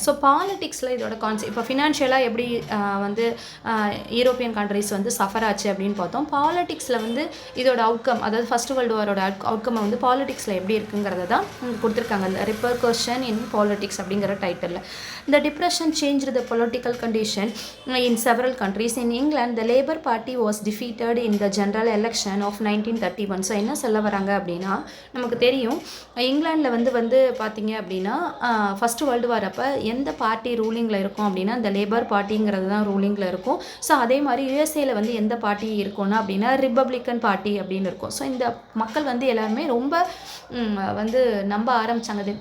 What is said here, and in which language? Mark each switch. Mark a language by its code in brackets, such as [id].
[ta] So பாலிட்டிக்ஸில் இதோட இப்போ ஃபினான்ஷியலாக எப்படி வந்து யூரோப்பியன் கண்ட்ரிஸ் வந்து சஃபர் ஆச்சு அப்படின்னு பார்த்தோம். பாலிட்டிக்ஸில் வந்து இதோட அவுட்கம், அதாவது ஃபர்ஸ்ட் வேர்ல்டு வாரோட அவுட்கம் வந்து பாலிட்டிக்ஸில் எப்படி இருக்குங்கிறத தான் கொடுத்துருக்காங்க இந்த ரெப்பர்கஷன் இன் பாலிட்டிக்ஸ் அப்படிங்கிற டைட்டிலில். [en] இந்த depression change the political condition in several countries. In England, the Labour Party was defeated in the general election of 1931. [ta] So என்ன சொல்ல வராங்க அப்படின்னா நமக்கு தெரியும் இங்கிலாண்டில் வந்து பார்த்தீங்க அப்படின்னா ஃபஸ்ட்டு வேர்ல்டு வார் அப்போ எந்த பார்ட்டி ரூலிங்கில் இருக்கும் அப்படின்னா இந்த லேபர் பார்ட்டிங்கிறது தான் ரூலிங்கில் இருக்கும். ஸோ அதே மாதிரி யுஎஸ்ஏல வந்து எந்த பார்ட்டி இருக்கும்னா அப்படின்னா ரிப்பப்ளிக்கன் பார்ட்டி அப்படின்னு இருக்கும். ஸோ இந்த மக்கள் வந்து எல்லாருமே ரொம்ப வந்து நம்ப ஆரம்பித்தாங்க.